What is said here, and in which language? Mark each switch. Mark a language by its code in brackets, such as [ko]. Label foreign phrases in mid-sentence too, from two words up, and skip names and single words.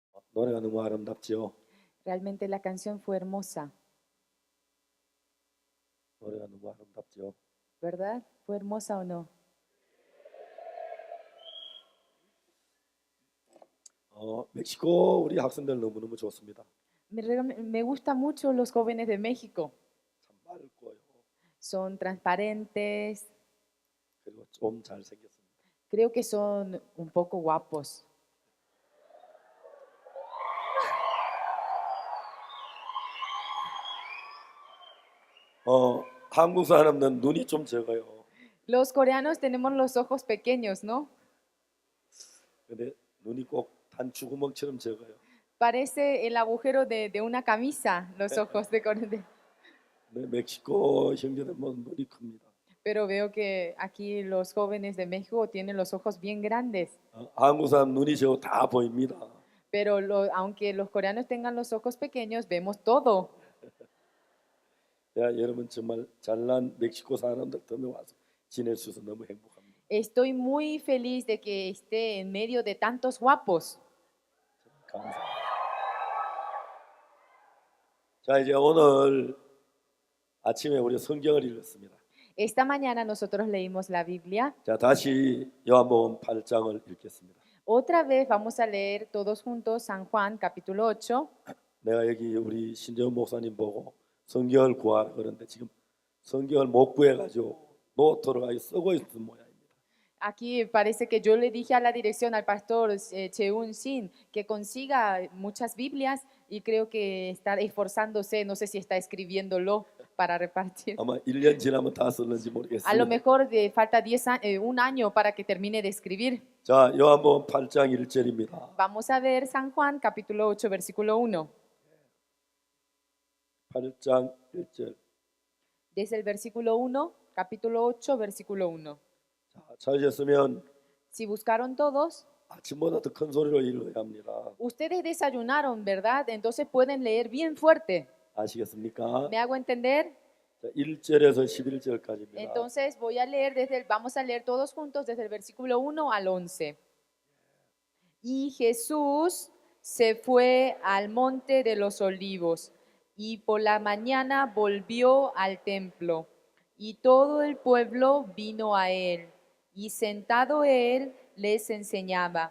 [ko] 노래가 너무 아름답죠. [es] Realmente la canción fue hermosa, [ko] 노래가 너무 아름답죠. [es] ¿verdad? ¿Fue hermosa o no? [ko] 멕시코 우리 학생들 너무너무 좋습니다. [es] Me gustan mucho los jóvenes de México. [ko] 참 맑고요. [es] Son transparentes, [ko] 그리고 좀 잘생겼습니다. [es] creo que son un poco guapos. [ko] 한국 사람은 눈이 좀 적어요. [es] Los coreanos tenemos los ojos pequeños, ¿no? [ko] 근데 눈이 꼭 단추구멍처럼 적어요. [es] Parece el agujero de una camisa, los ojos de Corea. [ko] 근데 멕시코 형제들은 눈이 큽니다. [es] Pero veo que aquí los jóvenes de México tienen los ojos bien grandes. [ko] 한국 사람 눈이 적어 다 보입니다. [es] Pero aunque los coreanos tengan los ojos pequeños, vemos todo. [ko] 야, 여러분 정말 잘난 멕시코 사람들 때문에 와서 지낼 수 있어서 너무 행복합니다. [es] Estoy muy feliz de que esté en medio de tantos guapos. [ko] 감사합니다. 자, 이제 오늘 아침에 우리 성경을 읽었습니다. [es] Esta mañana nosotros leímos la Biblia. [ko] 자, 다시 요한복음 8장을 읽겠습니다. [es] Otra vez vamos a leer todos juntos San Juan capítulo 8. [ko] 내가 여기 우리 신재훈 목사님 보고 성경을 구하라 그러는데 지금 성경을 못 구해가지고 노트로 아예 쓰고 있는 모양입니다. [es] Aquí parece que yo le dije a la dirección al pastor Cheun Sin que consiga muchas Biblias y creo que está esforzándose, no sé si está escribiéndolo para repartir. [ko] 아마 1년 지나면 다 쓸는지 [es] A lo [ko] 모르겠습니다. [es] mejor falta un año para que termine de escribir. [ko] 자, 요한복음 8장 1절입니다. [es] Vamos a ver San Juan capítulo 8 versículo 1. [ko] 8장 1절. [es] Desde el versículo 1, capítulo 8, versículo 1. [ko] 자, 찾으셨으면 [es] Si buscaron todos, [ko] 아침보다 더 큰 소리로 읽어야 합니다. [es] ustedes desayunaron, ¿verdad? Entonces pueden leer bien fuerte. [ko] 아시겠습니까? [es] ¿Me hago entender? [ko] 자, 1절에서 11절까지입니다. [es] Entonces voy a leer vamos a leer todos juntos desde el versículo 1 al 11. Y Jesús se fue al monte de los olivos y por la mañana volvió al templo y todo el pueblo vino a él y sentado él les enseñaba.